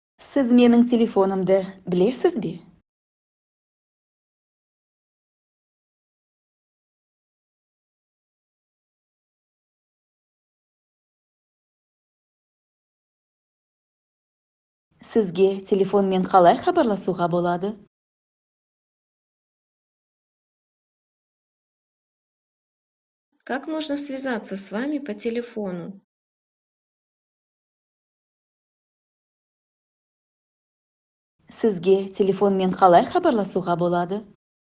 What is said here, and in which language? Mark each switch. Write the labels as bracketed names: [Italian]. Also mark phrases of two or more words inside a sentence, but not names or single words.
[Kazakh] Сіз менің телефонымды білесіз бе? Сізге телефонмен қалай хабарласуға болады? [Russian] Как можно связаться с вами по телефону? [Kazakh] Сізге телефонмен қалай хабарласуға болады?